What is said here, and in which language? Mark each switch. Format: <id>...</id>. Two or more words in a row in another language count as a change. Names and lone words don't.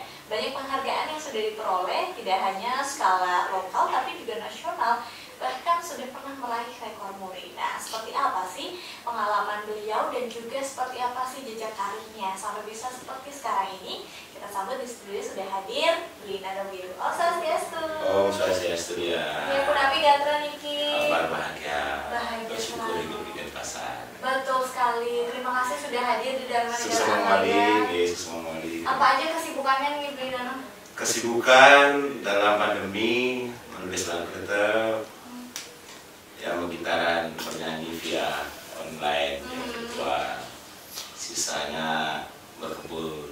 <id>Banyak penghargaan yang sudah diperoleh, tidak hanya skala lokal tapi juga nasional. Bahkan sudah pernah meraih rekor muri. Nah, seperti apa sih pengalaman beliau dan juga seperti apa sih jejak karirnya sampai bisa seperti sekarang ini? Kita sambut di studio sudah hadir Lina Dobiru.</id> <ban>Oh, Swastiastu. Oh, Swastiastu ya. Ya, Punapi Gatra Niki.</ban> <id>Kabar bahagia. Bahagia bersyukur selalu. hidup di Denpasar. Betul sekali. Terima kasih sudah hadir di Dharma Negara Sukses mengawali, Alaya. sukses mengawali. Apa aja kesibukannya nih, Lina? Kesibukan dalam pandemi menulis lagu tetap, ya gitaran, bernyanyi via online, yang kedua sisanya berkebun.</id>